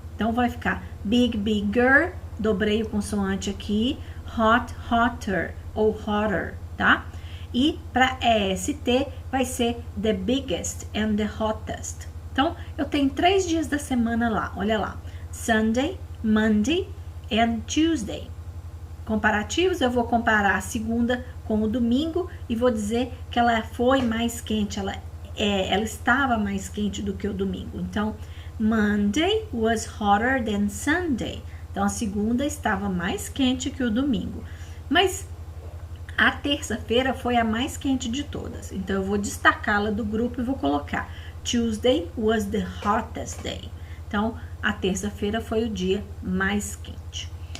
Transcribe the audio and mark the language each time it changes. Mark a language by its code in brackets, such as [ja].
[pt] Então, vai ficar big, bigger, dobrei o consoante aqui, hot, hotter ou hotter, tá? E para EST vai ser [en] the biggest and the hottest. [pt] Então, eu tenho 3 dias da semana lá, olha lá. [en] Sunday, Monday and Tuesday. [pt] Comparativos, eu vou comparar a segunda com o domingo e vou dizer que ela foi mais quente, ela ela estava mais quente do que o domingo. [en] Então, Monday was hotter than Sunday. [pt] Então, a segunda estava mais quente que o domingo. Mas a terça-feira foi a mais quente de todas. Então, eu vou destacá-la do grupo e vou colocar [en] Tuesday was the hottest day. [pt] Então, a terça-feira foi o dia mais quente.